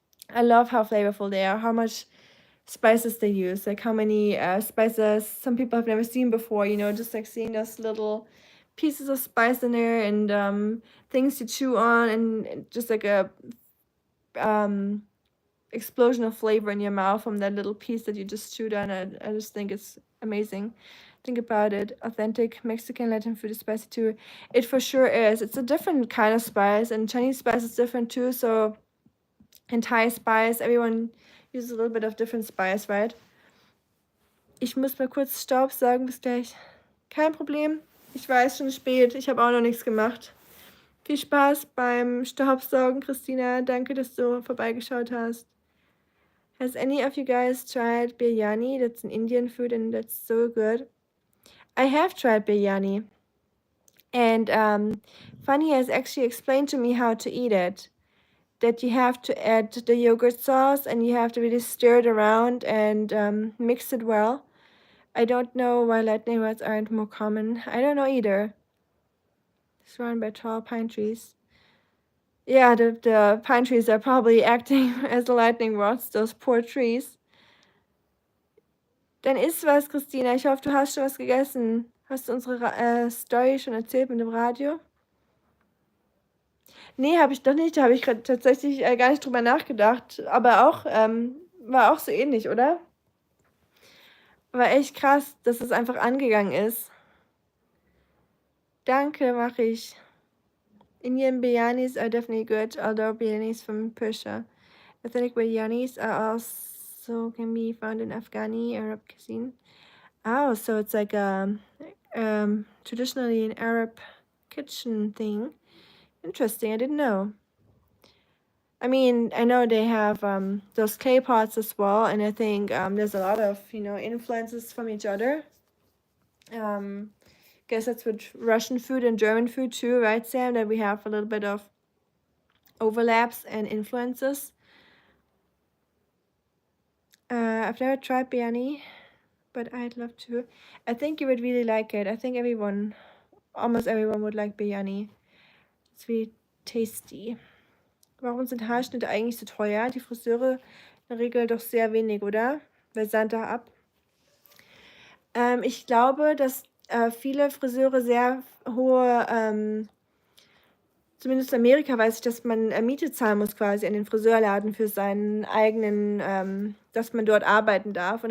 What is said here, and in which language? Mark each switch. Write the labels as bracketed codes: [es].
[en] I love how flavorful they are, how much spices they use, like how many spices some people have never seen before, you know, just like seeing those little pieces of spice in there and things to chew on and just like a explosion of flavor in your mouth from that little piece that you just chewed on. I just think it's amazing. Think about it. Authentic Mexican Latin food is spicy too. It for sure is. It's a different kind of spice, and Chinese spice is different too. So, in Thai spice, everyone uses a little bit of different spice, right? [de] Ich muss mal kurz Staub sagen, bis gleich. Kein Problem. Ich weiß, schon spät. Ich habe auch noch nichts gemacht. Viel Spaß beim Staubsaugen, Christina. Danke, dass du vorbeigeschaut hast. [en] Has any of you guys tried biryani? That's an Indian food and that's so good. I have tried biryani. And Fanny has actually explained to me how to eat it. That you have to add the yogurt sauce and you have to really stir it around and mix it well. I don't know why lightning rods aren't more common. I don't know either. Surrounded by tall pine trees. Yeah, the pine trees are probably acting as the lightning rods, those poor trees. [de] Dann isst was, Christina. Ich hoffe, du hast schon was gegessen. Hast du unsere Story schon erzählt mit dem Radio? Nee, habe ich doch nicht. Da habe ich gerade tatsächlich gar nicht drüber nachgedacht. Aber auch, war auch so ähnlich, oder? War echt krass, dass es einfach angegangen ist. Danke, mache ich. [en] Indian biryanis are definitely good, although biryanis from Persia. Authentic biryanis are also can be found in Afghani Arab cuisine. Oh, so it's like a traditionally an Arab kitchen thing. Interesting, I didn't know. I mean, I know they have those clay pots as well, and I think there's a lot of, you know, influences from each other. Guess that's with Russian food and German food too, right, Sam? That we have a little bit of overlaps and influences. I've never tried biryani, but I'd love to. I think you would really like it. I think almost everyone would like biryani. It's really tasty. [de] Warum sind Haarschnitte eigentlich so teuer? Die Friseure in der Regel doch sehr wenig, oder? Wer sandt da ab? Ich glaube, dass viele Friseure sehr hohe, zumindest in Amerika weiß ich, dass man Miete zahlen muss quasi an den Friseurladen für seinen eigenen, dass man dort arbeiten darf.